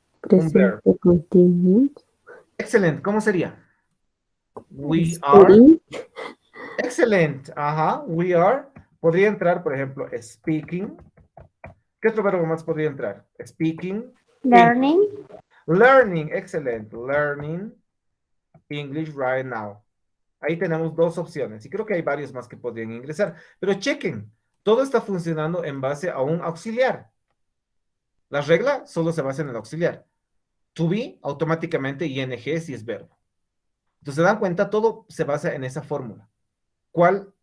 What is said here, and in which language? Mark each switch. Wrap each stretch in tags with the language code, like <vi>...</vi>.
<es>Un verbo. Presente continuo. Excelente. ¿Cómo sería?</es> <en>We are. Speaking. Excellent. Ajá. We are.</en> <es>Podría entrar, por ejemplo, speaking. ¿Qué otro verbo más podría entrar?</es> <en>Speaking. Learning. Learning. Excellent. Learning English right now.</en> <es>Ahí tenemos dos opciones y creo que hay varios más que podrían ingresar. Pero chequen, todo está funcionando en base a un auxiliar. La regla solo se basa en el auxiliar. To be, automáticamente ing si es verbo. Entonces, se dan cuenta, todo se basa en esa fórmula. ¿Cuál?</es>